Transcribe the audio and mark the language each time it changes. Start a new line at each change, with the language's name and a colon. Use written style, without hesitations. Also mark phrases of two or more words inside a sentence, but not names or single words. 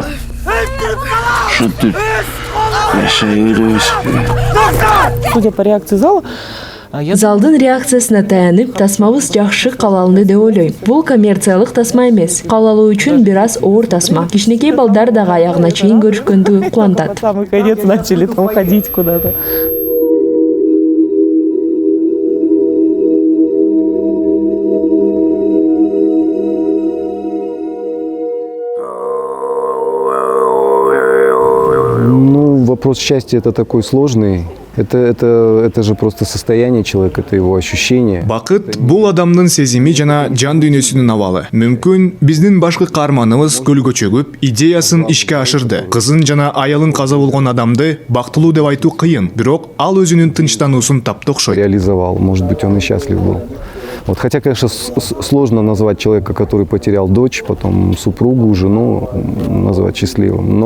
Kyrgyz: Шутуп жашай беребизби?
Russian: Судя по реакции зала,
Kyrgyz: Залдын реакциясына таянып, тасмабыз жакшы кабыл деп ойлойм. Бул коммерциялык тасма эмес. Кабыл алуу үчүн бир аз оор тасма. Кичинекей балдар дагы аягына чейин көрүшкөндү кубандат.
Russian: самый конец начали там ходить куда-то. Ну, вопрос счастья это такой сложный. Это же просто состояние человека, это его ощущение.
Kyrgyz: Бакыт бул адамдын сезими жана жан дүйнөсүнүн абалы. Мүмкүн биздин башкы каарманыбыз көлгө чөгүп, идеясын ишке ашырды. Кызын жана аялын каза болгон адамды бактылуу деп айтуу кыйын, бирок ал өзүнүн тынчтануусун тапты окшойт.
Russian: Реализовал, может быть, он и счастлив был. Вот, хотя, конечно, сложно назвать человека, который потерял дочь, потом супругу, жену, назвать счастливым.